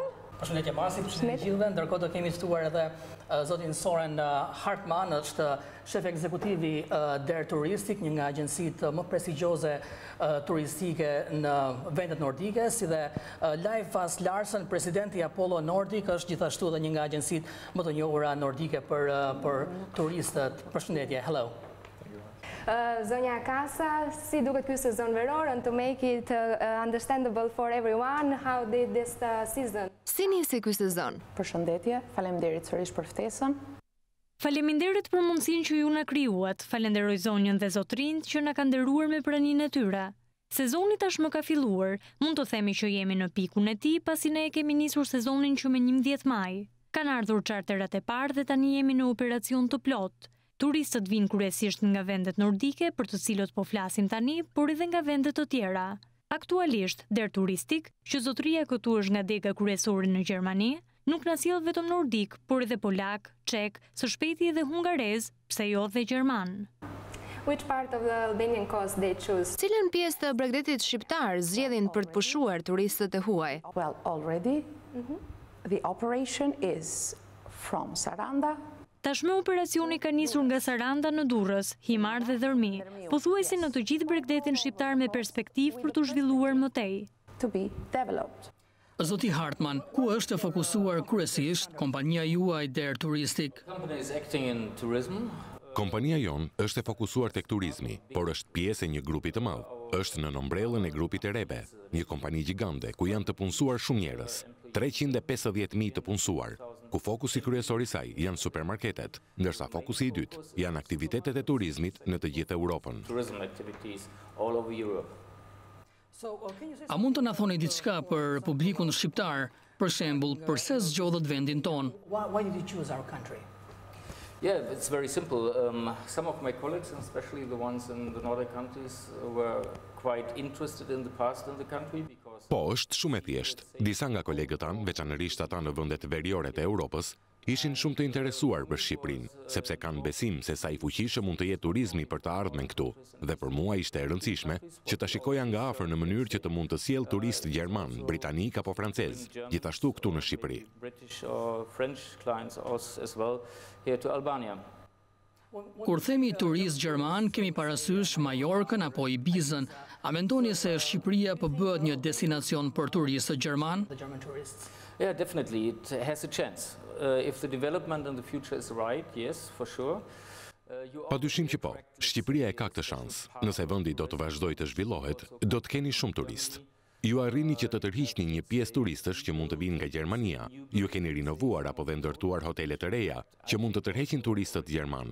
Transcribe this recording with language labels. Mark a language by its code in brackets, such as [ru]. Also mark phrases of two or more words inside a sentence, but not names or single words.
[sq] Përshëndetje Marsi, përshëndetje gjithëve, ndërkohë do kemi ftuar edhe zotin Soren Hartman, është shef ekzekutivi Der Turistik, një nga agjencitë më prestigjioze turistike në vendet nordike, si dhe Leif Vas Larsen, presidenti Apollo Nordic, është gjithashtu edhe një nga agjencitë më të njohura nordike për turistët. Përshëndetje, hello. Zonja Kasa, si duket ky sezon veror, [en] and to make it understandable for everyone, how did this season? [sq] Si nisi ky sezon? Përshëndetje, faleminderit sërish për ftesën. Faleminderit për mundësinë që ju na krijuat. Falenderoj zonjën dhe zotrinjt që na kanë nderuar me praninë e tyre. Sezoni tashmë ka filluar. Mund të themi që jemi në pikun e tij pasi ne e kemi nisur sezonin që me 11 maj. Kanë ardhur charterat e parë dhe tani jemi në operacion të plot. Turistët vinë kryesisht nga vendet nordike, për të cilët po flasim tani, por edhe nga vendet të tjera. Aktualisht, Der Turistik, që zotëria këtu është nga dega kryesore në Gjermani, nuk na sjell vetëm nordik, por edhe polak, çek, së shpejti edhe hungarez, pse jo dhe gjerman. [en] Which part of the Albanian coast they choose? [sq] Cilën pjesë të Bregdetit shqiptar zgjedhin për të pushuar turistët e huaj? [en] Well, already the operation is from Saranda. [sq] Tashmë operacioni ka nisur nga Saranda në Durrës, Himar dhe Dërmi, pothuajse në të gjithë Bregdetin shqiptar me perspektivë për të zhvilluar më tej. [en] To be developed. [sq] Zoti Hartman, ku është fokusuar kryesisht kompania juaj Der Turistik? Kompania jon është e fokusuar tek turizmi, por është pjesë e një grupi të madh. Është në ombrellën e grupit të Rebe, një kompani gjigande ku janë të punësuar shumë njerëz, 350.000 të punësuar, ku fokusi kryesor i saj janë supermarketet, ndërsa fokusi i dytë janë aktivitetet e turizmit në të gjithë Europën. A mund të na thoni diçka për publikun shqiptar, për shembull, pse zgjodhët vendin ton? [en] Why did you choose our country? Yeah, it's very simple. Some of my colleagues, and especially the ones in the Nordic countries, were quite interested in the past in the country because... [sq] Po, është shumë e thjeshtë. Disa nga kolegët tanë, veçanërisht ata në vendet veriore të Europës, ishin shumë të interesuar për Shqipërinë, sepse kanë besim se sa i fuqishëm mund të jetë turizmi për të ardhmen këtu. Dhe për mua ishte e rëndësishme që ta shikoja nga afër në mënyrë që të mund të sjell turist gjerman, britanik apo francez, gjithashtu këtu në Shqipëri. Kur themi turist gjerman, kemi parasysh Majorkën apo Ibizën. A mendoni se Shqipëria po bëhet një destinacion për turistët gjerman? [en] Yeah, definitely. It has a chance. If the development in the future is right, yes, for sure. [sq] Padyshim që po, Shqipëria e ka këtë shans. Nëse vendi do të vazhdojë të zhvillohet, do të keni shumë turist. Ju arrini që të tërhiqni një pjesë turistësh që mund të vinë nga Gjermania. Ju keni rinovuar apo dhe ndërtuar hotele të reja që mund të tërheqin turistët gjerman.